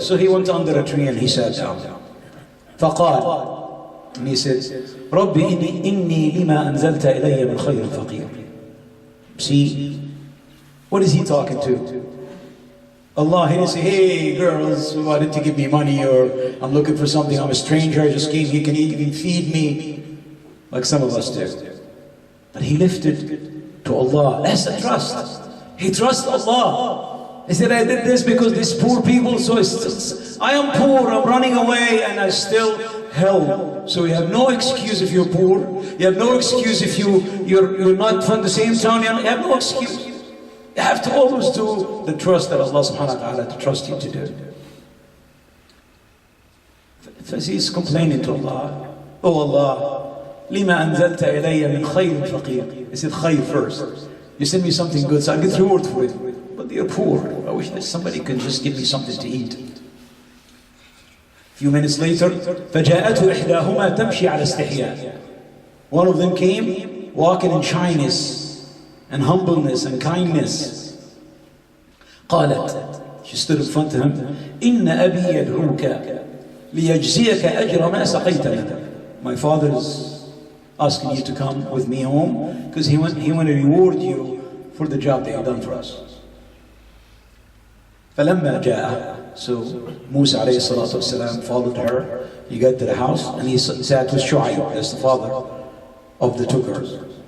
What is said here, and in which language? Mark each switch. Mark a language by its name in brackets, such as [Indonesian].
[English] So he went under a tree and he sat down. [Arabic] فَقَالَ. [English] And he said, [Arabic] رَبِّ إِنِّي لِمَا أَنزَلْتَ إِلَيَّ مِنْ خَيْرٍ فَقِيرٍ. [English] See, what is he talking to? Allah, he didn't say, hey girls, who wanted to give me money, or I'm looking for something, I'm a stranger, I just came, he can even feed me, like some of us do. But he lifted to Allah. That's the trust. He trusts Allah. He said, I did this because these poor people, so I am poor, I'm running away, and I still help. So you have no excuse if you're poor. You have no excuse if you're not from the same town. You have no excuse. You have to always do the trust that Allah subhanahu wa ta'ala to trust you to do. Because he's complaining to Allah, oh Allah, [Arabic] lima anzalta ilayya min khayr faqir. [English] He said khayr first. You send me something good, so I get reward for it. But they're poor. I wish that somebody could just give me something to eat. A few minutes later, [Arabic] فَجَاءَتْهُ إِحْدَاهُمَا تَمْشِي عَلَى اسْتِحْيَاءٍ. [English] One of them came walking in shyness and humbleness and kindness. [Arabic] قالت, [English] she stood in front of him, [Arabic] إِنَّ أَبِي يَدْعُوكَ لِيَجْزِيَكَ أَجْرَ مَا سَقَيْتَ لَنَا. [English] My father is asking you to come with me home because he want to reward you for the job that you've done for us. [Arabic] فَلَمَّا جَاءَ. [English] So Musa alayhi salatu wasalam followed her. He got to the house and he sat with Shu'aib, that's the father of the two girls.